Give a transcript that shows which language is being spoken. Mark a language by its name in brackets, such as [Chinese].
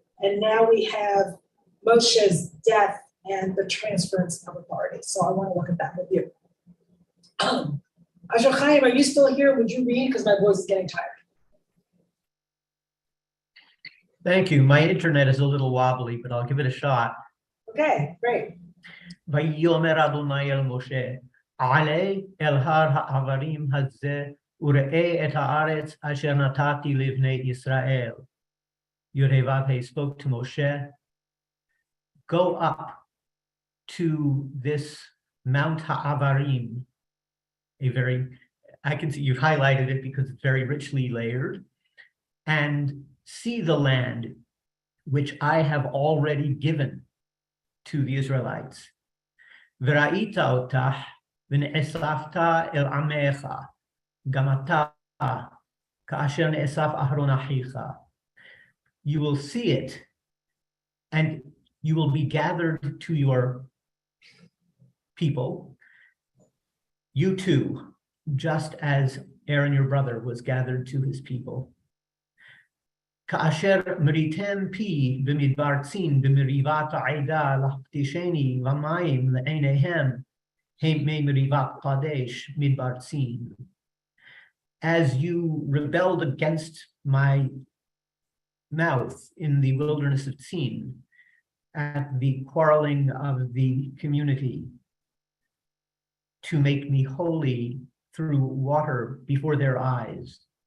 [English] And now we have Moshe's death and the transference of authority. So I want to look at that with you. Asher Chaim, are you still here? Would you read? Because my voice is getting tired. Thank you. My internet is a little wobbly, but I'll give it a shot. Okay, great. [Hebrew] ויאמר אדוני אל משה, עלה אל הר העברים הזה, וראה את הארץ אשר נתתי לבני ישראל. [English] Yud-Heh-Vav-Heh spoke to Moshe, go up to this Mount Ha'avarim, I can see you've highlighted it because it's very richly layered, and see the land which I have already given to the Israelites. [Hebrew] וראית אותך ונאספת אל עמך, גם אתה כאשר נאסף אהרון אחיך. [English] You will see it, and you will be gathered to your people, you too, just as Aaron your brother was gathered to his people. [Hebrew] כאשר מריתם פי במדבר צין במריבת העדה להפתישני ומים לעיניהם הם ממריבת קדש מדבר צין. [English] As you rebelled against my mouth in the wilderness of Tzin, at the quarreling of the community, to make me holy through water before their eyes.